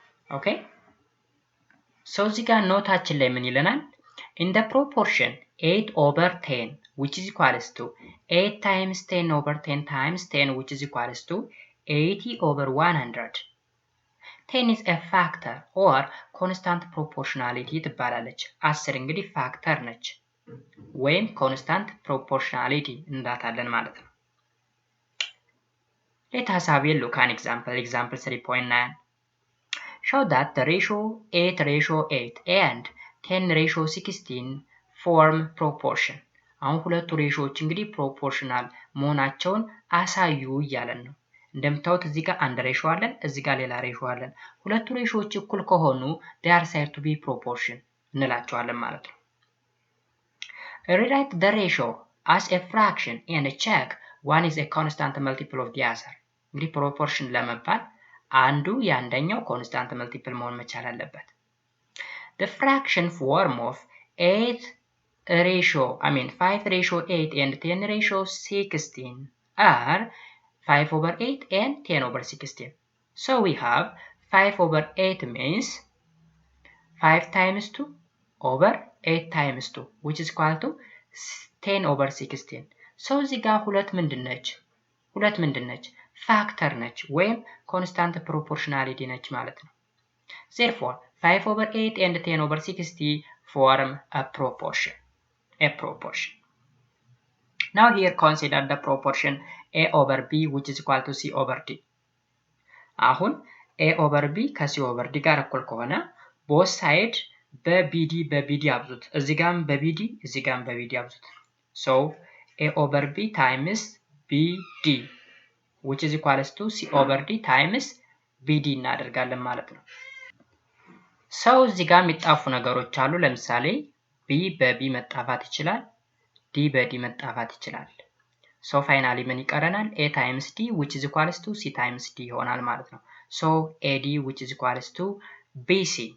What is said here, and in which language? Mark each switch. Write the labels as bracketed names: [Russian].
[Amharic] Okay? so እዚህ ጋር ኖታችን ላይ ምን ይለናል? [English] In the proportion 8 over 10 which is equals to 8 times 10 over 10 times 10 which is equals to 80 over 100. 10 is a factor or constant proportionality [Amharic] ትባላለች። 10 እንግዲህ ፋክተር ነች ወይም [English] constant proportionality [Amharic] እንዳታለን ማለት ነው። [English] Let us have a look at an example 3.9. Show that the ratio 8 ratio 8 and 10 ratio 16 form proportion. [Amharic] አሁን ሁለቱ ሬሾዎች እንግዲህ ፕሮፖርሽናል መሆናቸውን አሳዩ እያለን ነው። እንደምታዩት እዚህ ጋር አንድ ሬሾ አለን፣ እዚህ ጋር ሌላ ሬሾ አለን። ሁለቱ ሬሾዎች እኩል ከሆኑ [English] they are said to be proportion [Amharic] እንላቸዋለን ማለት ነው። [English] Rewrite the ratio as a fraction and check one is a constant multiple of the other. [Amharic] እንግዲህ ፕሮፖርሽን ለመባል አንዱ የአንደኛው ኮንስታንት መልቲፕል መሆን መቻል አለበት። [English] The fraction form of 5 ratio 8 and 10 ratio 16 are 5 over 8 and 10 over 16. So we have 5 over 8 means 5 times 2 over 8 times 2 which is equal to 10 over 16. [Amharic] So እዚህ ጋር ሁለት ምንድን ነች? ፋክተር ነች ወይም ኮንስታንት ፕሮፖርሽናሊቲ ነች ማለት ነው። [English] Therefore 5 over 8 and 10 over 60 form a proportion. Now here consider the proportion A over B which is equal to C over D. [Amharic] አሁን A over B ከC over D ጋር እኩል ከሆነ [English] both side [Amharic] በBD አብዙት። እዚህ ጋርም በBD እዚህ ጋርም በBD አብዙት። [English] So A over B times BD [Amharic] which is equals to C over D times BD እናደርጋለን ማለት ነው። ሰው እዚህ ጋር የሚጣፉ ነገሮች አሉ። ለምሳሌ B በB መጣፋት ይችላል፣ D በD መጣፋት ይችላል። [English] So finally [Amharic] ምን ይቀረናል? [English] A times D which is equals to C times D [Amharic] ይሆናል ማለት ነው። [English] So AD which is equals to BC.